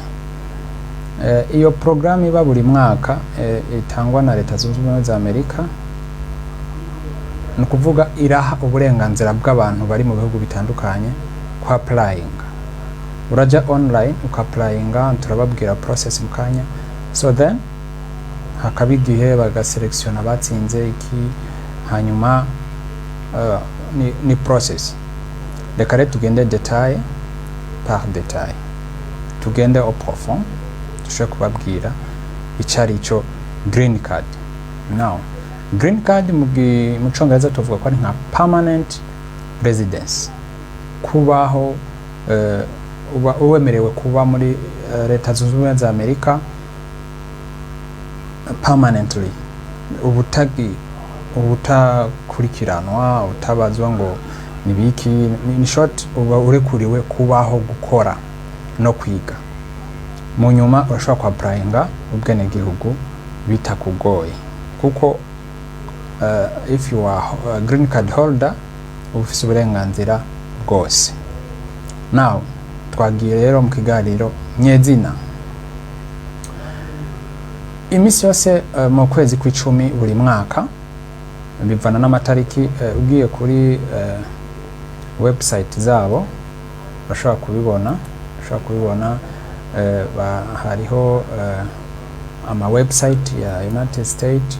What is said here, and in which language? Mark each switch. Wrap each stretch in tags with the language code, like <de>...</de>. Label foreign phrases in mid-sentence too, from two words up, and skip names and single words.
<rn>Iyo program iba buri mwaka itangwa na leta zunze ubumwe za Amerika. Nukuvuga iraha uburenganzira bw'abantu bari mu bihugu bitandukanye kwa applying. Uraja online ukapplyinga, turababwira process mukanya.</rn> <en>So then</en> <rn>hakaba igihe bagaselektiona batsinze iki, hanyuma ni process. Reka rero tugende</rn> <fr>detail par detail,</fr> <rn>tugende</rn> <fr>au profond,</fr> <rn>dushobora kubabwira icarico</rn> <en>green card. Now green card</en> <rn>mu Congereza tuvuga ko ari nka</rn> <en>permanent residence,</en> <rn>kubaho uba uwemerewe kuba muri leta zunze ubumwe za Amerika permanently, ubutakurikiranwa, utabazwa ngo nibiki.</rn> <en>In short,</en> <rn>uba urekuriwe kubaho, gukora no kwiga. Mu nyuma urashobora kwa applyinga ubwene gihugu bitakugoye, kuko</rn> <en>if you are a green card holder</en> <rn>ufise uburenganzira bwose. Now twagiye rero mu kiganiro nyezina. Imisi yose mu kwezi kw'icumi buri mwaka, bivana n'amatariki. Ugiye kuri website zabo bashobora kubibona, hariho ama website ya United States.</rn>